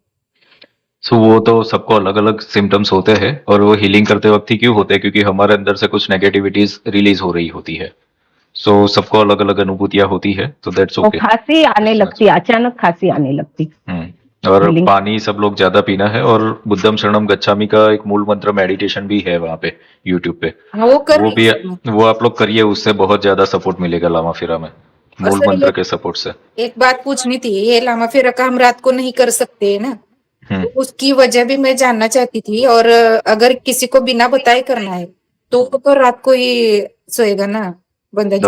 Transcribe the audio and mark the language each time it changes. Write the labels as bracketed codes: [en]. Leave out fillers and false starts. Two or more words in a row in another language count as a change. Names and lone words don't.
[hi] सो वो तो सबको अलग अलग सिम्टम्स होते हैं, और वो हीलिंग करते वक्त ही क्यों होते हैं, क्योंकि हमारे अंदर से कुछ नेगेटिविटीज रिलीज हो रही होती है। सो सबको अलग अलग अनुभूतियां होती है, तो दैट्स वो ओके। खांसी आने लगती, अचानक खांसी आने लगती। और Healing। पानी सब लोग ज्यादा पीना है, और [pi] बुद्धम शरणम गच्छामि [hi] का एक मूल मंत्र मेडिटेशन भी है वहां पे यूट्यूब पे, हाँ, वो कर वो रही भी, हूँ सर मैं। वो आप लोग करिए, उससे बहुत ज्यादा सपोर्ट मिलेगा लामा फिरा में, और मूल सर मंत्र के सपोर्ट से। एक बात पूछनी थी, ये लामा फेरा का हम रात को नहीं कर सकते है ना, हम्म, तो उसकी वजह भी मैं जानना चाहती थी। और अगर किसी को बिना बताए करना है तो रात को ही सोएगा ना बंदा जी?